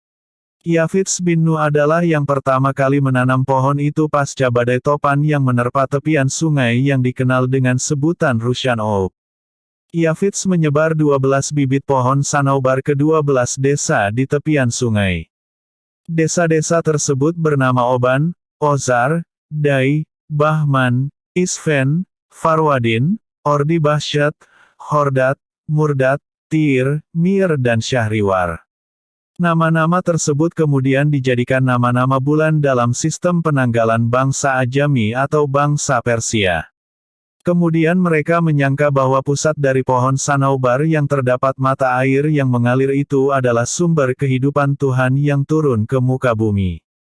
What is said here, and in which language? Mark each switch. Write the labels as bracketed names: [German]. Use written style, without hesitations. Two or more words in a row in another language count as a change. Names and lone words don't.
[Indonesian] Yafits bin Nu adalah yang pertama kali menanam pohon itu pasca badai topan yang menerpa tepian sungai yang dikenal dengan sebutan Rushan Oak. Yafits menyebar 12 bibit pohon Sanaubar ke 12 desa di tepian sungai. Desa-desa tersebut bernama Oban, Ozar, Dai, Bahman, Isfen, Farwadin, Ordi Bahsyat, Hordat, Murdat, Tir, Mir dan Syahriwar. Nama-nama tersebut kemudian dijadikan nama-nama bulan dalam sistem penanggalan bangsa Ajami atau bangsa Persia. Kemudian mereka menyangka bahwa pusat dari pohon Sanaubar yang terdapat mata air yang mengalir itu adalah sumber kehidupan Tuhan yang turun ke muka bumi.